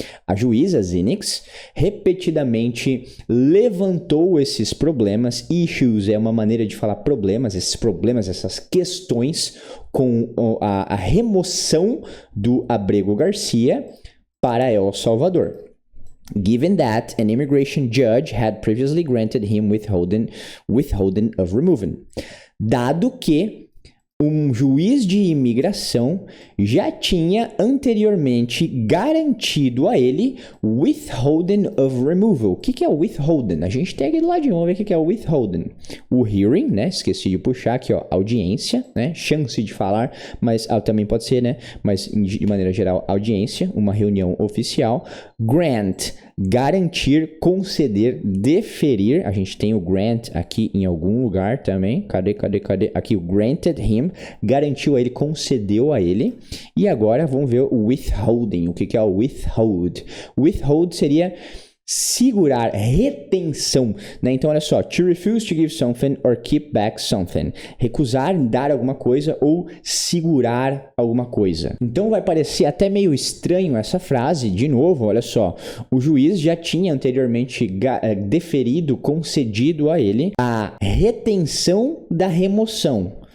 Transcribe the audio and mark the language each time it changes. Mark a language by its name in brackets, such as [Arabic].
[Portuguese] A juíza Zinix repetidamente levantou esses problemas. Issues é uma maneira de falar problemas, esses problemas, essas questões com a remoção do Abrego Garcia para El Salvador. [English] Given that an immigration judge had previously granted him withholding of removing. [Portuguese] Dado que um juiz de imigração já tinha anteriormente garantido a ele [English] withholding of removal. [Portuguese] O que é o withholding? A gente tem aqui do ladinho, vamos ver o que é o withholding. O hearing, né? Esqueci de puxar aqui, ó, audiência, né? Chance de falar, mas também pode ser, né? Mas de maneira geral, audiência, uma reunião oficial. Grant, garantir, conceder, deferir. A gente tem o grant aqui em algum lugar também. Cadê? Aqui o [English] granted him, [Portuguese] garantiu a ele, concedeu a ele. E agora vamos ver o withholding. O que é o withhold? Withhold seria segurar, retenção, né? Então, olha só, [English] to refuse to give something or keep back something. [Portuguese] Recusar dar alguma coisa ou segurar alguma coisa. Então, vai parecer até meio estranho essa frase. De novo, olha só, o juiz já tinha anteriormente deferido, concedido a ele a retenção da remoção.